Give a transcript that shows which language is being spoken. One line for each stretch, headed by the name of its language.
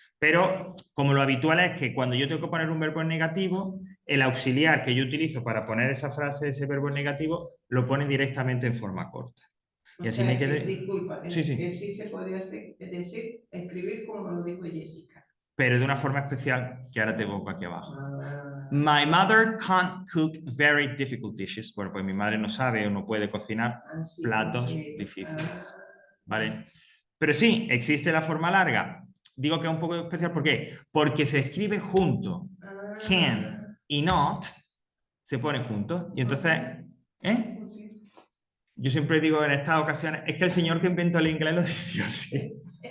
Spanish: Pero como lo habitual es que cuando yo tengo que poner un verbo en negativo, el auxiliar que yo utilizo para poner esa frase, ese verbo en negativo, lo pone directamente en forma corta. Y así me quedé. Disculpa, Sí, sí. que sí se podría hacer, es decir, escribir como lo dijo Jessica. Pero de una forma especial que ahora te pongo aquí abajo. Ah.
English: My mother can't cook very difficult dishes.
Spanish: Bueno, pues mi madre no sabe o no puede cocinar platos difíciles. ¿Vale? Pero sí, existe la forma larga. Digo que es un poco especial, ¿por qué? Porque se escribe junto. Can y not se ponen juntos. Y entonces, ¿eh? Yo siempre digo en estas ocasiones, es que el señor que inventó el inglés lo decía así.